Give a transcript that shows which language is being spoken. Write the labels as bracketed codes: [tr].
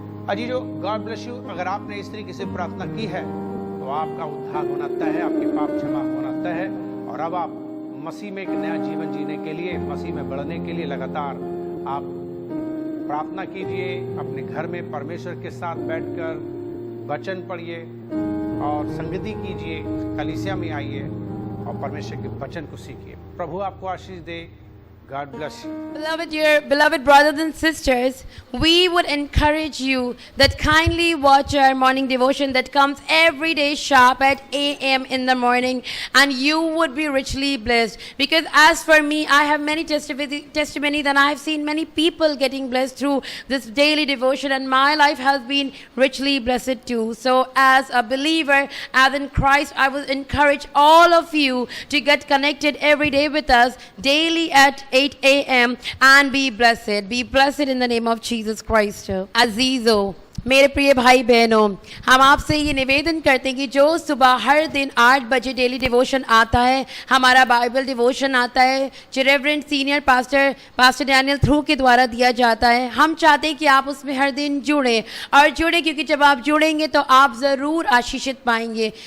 [hi] अजीजों, God bless you. अगर आपने इस तरीके से प्रार्थना की है तो आपका उद्धार होना तय है, आपके पाप क्षमा होना तय है, और अब आप मसीह में एक नया जीवन जीने के लिए, मसीह में बढ़ने के लिए लगातार आप प्रार्थना कीजिए। अपने घर में परमेश्वर के साथ बैठकर वचन पढ़िए और संगति कीजिए, कलीसिया में आइए और परमेश्वर के वचन को सीखिए। प्रभु आपको आशीष दे। [en] God bless you. Beloved brothers and sisters, we would encourage you that kindly watch our morning devotion that comes every day sharp at 8 a.m. in the morning, and you would be richly blessed. Because as for me, I have many testimonies and I have seen many people getting blessed through this daily devotion, and my life has been richly blessed too. So as a believer, as in Christ, I would encourage all of you to get connected every day with us daily at 8 a.m. and be blessed. Be blessed in the name of Jesus Christ. [hi] Azizo, मेरे प्रिय भाई बहनों, हम आपसे ये निवेदन करते हैं कि जो सुबह हर दिन 8 बजे डेली डिवोशन आता है, हमारा बाइबल डिवोशन आता है, जो reverend senior pastor Daniel through के द्वारा दिया जाता है, हम चाहते हैं कि आप उसमें हर दिन जुड़ें और जुड़ें, क्योंकि जब आप जुड़ेंगे तो आप ज़रूर आशीषित पाएंगे।